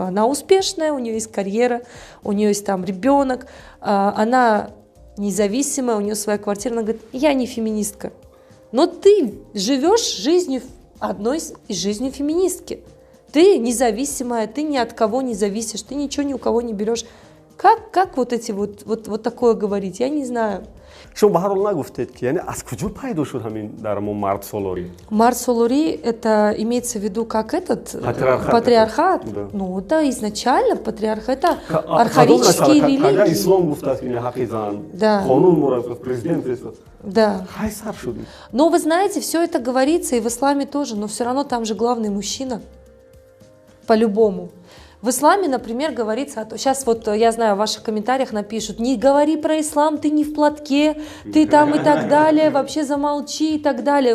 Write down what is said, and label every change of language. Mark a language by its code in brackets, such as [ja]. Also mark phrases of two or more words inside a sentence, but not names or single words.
[ru] Она успешная, у нее есть карьера, у нее есть там ребенок, она независимая, у нее своя квартира, она говорит: я не феминистка. Но ты живешь жизнью одной из жизней феминистки. Ты независимая, ты ни от кого не зависишь, ты ничего ни у кого не берешь. Как вот эти вот такое говорить? Я не знаю. [tg] Шумо ба ҳар ҳол нагуфтед ки яъне аз куҷо пайдо шуд ҳамин дар мо мардсолорӣ? Мардсолорӣ — [ru] это имеется в виду как этот патриархат. Да. Ну да, изначально патриархат — это архаические религии. [tg] Когда ислам гуфтааст ки ҳаққи зан, қонун мураффақ, президент фирстад. Да. Хай сар шудем. [ru] Но вы знаете, все это говорится и в исламе тоже, но все равно там же главный мужчина. По-любому. В исламе, например, говорится, сейчас вот я знаю, в ваших комментариях напишут: не говори про ислам, ты не в платке, ты там и так далее, вообще замолчи и так далее.